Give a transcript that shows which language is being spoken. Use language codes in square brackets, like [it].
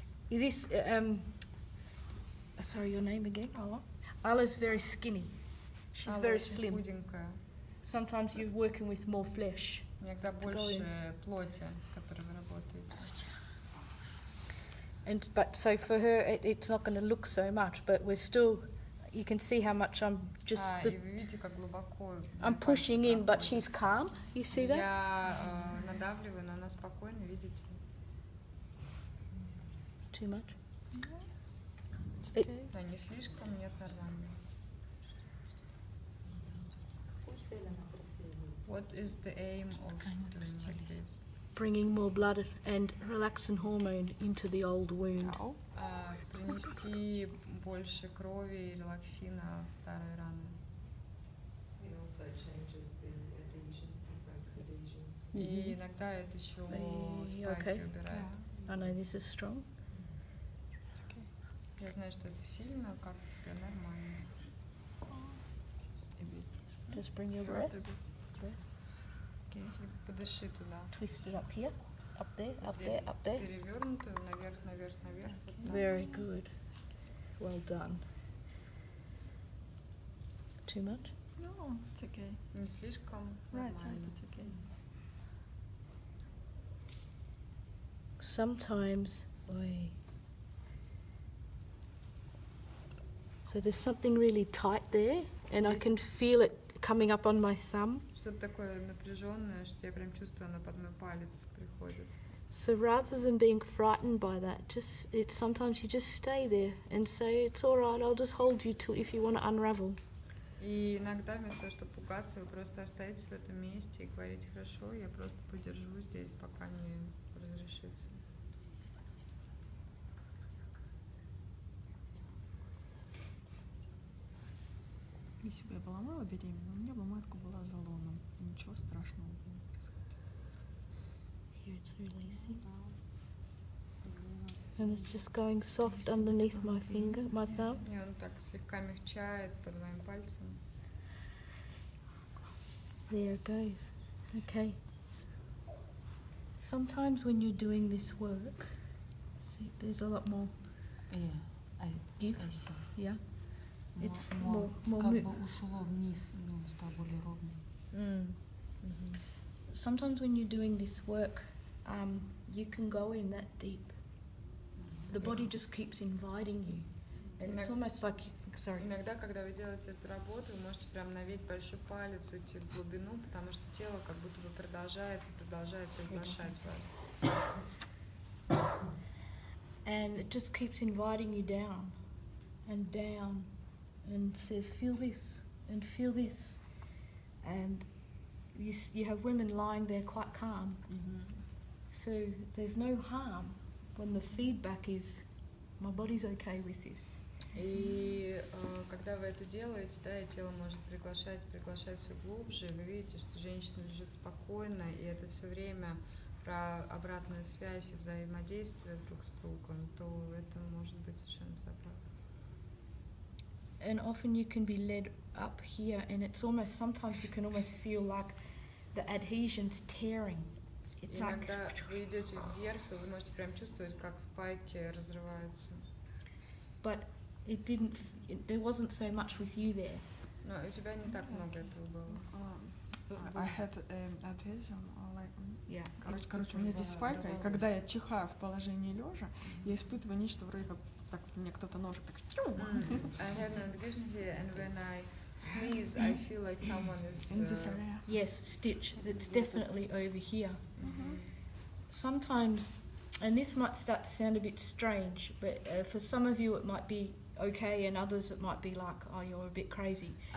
[en] Is this, sorry, your name again? [ru] Алла. [en] Alla's very skinny. She's very [ru] Очень [en] slim. [ru] худенькая. [en] Sometimes you're working with more flesh. [ru] Иногда больше плоти, с которой вы работаете. [en] But so for her, it's not going to look so much, but we're still, you can see how much I'm just, [ru] И вы видите, как глубоко [en] I'm pushing in, but she's calm. You see that? [ru] Я надавливаю, но она спокойна, видите? [en] Too much? It's okay. [ru] Да, не слишком, нет, нормально. Какую цель она преследует? [en] What is the aim of doing like this? Bringing more blood and relaxin hormone into the old wound. [ru] Принести больше крови и релаксина в старые раны. И иногда это еще спайки убирает. [en] I know this is strong. It's okay. [ru] Я знаю, что это сильно, как тебе нормально. [en] Just bring your breath. [ru] И подыши туда. [en] Twist it up here, up there, up [ru] Здесь [en] there, up there. [ru] перевернуто, наверх, наверх, наверх. Вот так. [en] Very good. Well done. Too much? No, it's okay. [ru] Не слишком. [en] Right side, [ru] Нормально. [en] it's okay. Sometimes, oi. So there's something really tight there, and I can feel it coming up on my thumb. [ru] Что-то такое напряженное, что я прям чувствую, оно под мой палец приходит. [en] So rather than being frightened by that, sometimes you just stay there and say, it's all right, I'll just hold you till if you want to unravel. [ru] И иногда вместо того, чтобы пугаться, вы просто остаетесь в этом месте и говорите: хорошо, я просто подержу здесь, пока не разрешится. Если бы я была мало беременна, у меня бы матка была заломом. И ничего страшного бы не происходило. [en] Here it's releasing. And it's just going soft underneath my finger, my thumb. [ru] И он так слегка мягчает под моим пальцем. [en] There it goes. Okay. sometimes when you're doing this work, see, there's a lot more give. Yeah. It's more [ru] как бы ушло вниз, стало более ровным. Mm-hmm. [en] Sometimes when you're doing this work, you can go in that deep. The body just keeps inviting you. And it's almost like, sorry. [ru] Иногда, когда вы делаете эту работу, вы можете прям на весь большой палец уйти в глубину, потому что тело как будто бы продолжает приглашать вас. [en] And it just keeps inviting you down and down and says, feel this and feel this. And you have women lying there quite calm. So there's no harm when the feedback is, my body's okay with this. [ru] И когда вы это делаете, да, и тело может приглашать все глубже, и вы видите, что женщина лежит спокойно, и это все время про обратную связь и взаимодействие друг с другом, то это может быть совершенно безопасно. [en] And often you can be led up here, and it's almost, sometimes you can almost feel like the adhesion's tearing. It's like, [ru] иногда вы идете вверх, и вы можете прям чувствовать, как спайки разрываются. [en] But there wasn't so much with you there. [ru] Но у тебя не так много этого было. [en] I had adhesion, like, Yeah. [ru] короче, у меня здесь спайка, и когда я чихаю в положении лежа, я испытываю нечто вроде как так мне кто-то ножик так. [en] I have an adhesion here, and when I sneeze, I feel like someone is. In this area. Yes, stitch. It's definitely over here. Sometimes, and this might start to sound a bit strange, but for some of you it might be okay, and others it might be like, oh, you're a bit crazy.